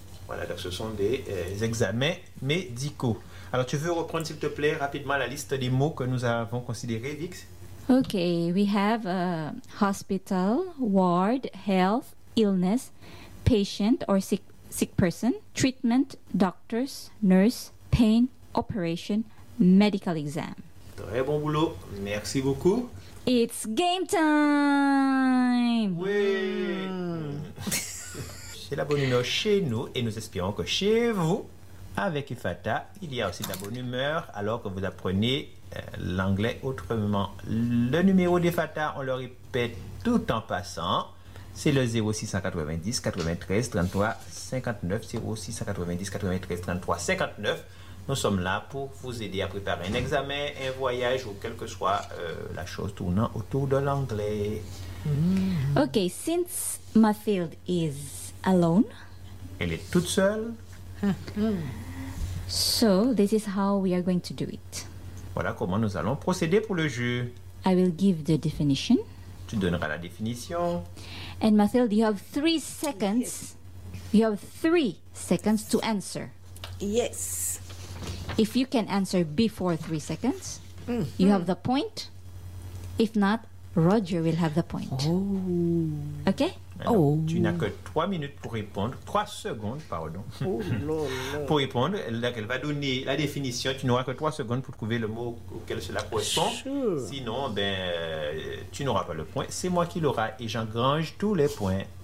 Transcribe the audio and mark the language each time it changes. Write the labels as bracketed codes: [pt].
[fr] Voilà, donc ce sont des examens médicaux. Alors, tu veux reprendre, s'il te plaît, rapidement la liste des mots que nous avons considérés, Vix? [en] Okay, we have hospital, ward, health, illness, patient or sick person, treatment, doctors, nurse, pain, operation, medical exam. [fr] Très bon boulot, merci beaucoup. [en] It's game time! [fr] Oui! C'est la bonne humeur chez nous et nous espérons que chez vous, avec Ifata, il y a aussi de la bonne humeur alors que vous apprenez l'anglais autrement. Le numéro d'Ifata, on le répète tout en passant, c'est le 06 90 93 33 59. Nous sommes là pour vous aider à préparer un examen, un voyage ou quelle que soit la chose tournant autour de l'anglais. Mm-hmm. [en] Ok, since Mathilde is alone. [fr] Elle est toute seule. [en] So, this is how we are going to do it. [fr] Voilà comment nous allons procéder pour le jeu. [en] I will give the definition. [fr] Tu donneras la définition. [en] And Mathilde, you have 3 seconds. Yes. You have 3 seconds to answer. Yes. If you can answer before 3 seconds, you have the point. If not, Roger will have the point. Oh. Okay? [fr] Alors, tu n'as que 3 minutes pour répondre. 3 secondes, pardon. pour répondre, elle va donner la définition. Tu n'auras que 3 secondes pour trouver le mot auquel cela correspond. [en] Sure. [fr] Sinon, tu n'auras pas le point. C'est moi qui l'aurai et j'engrange tous les points.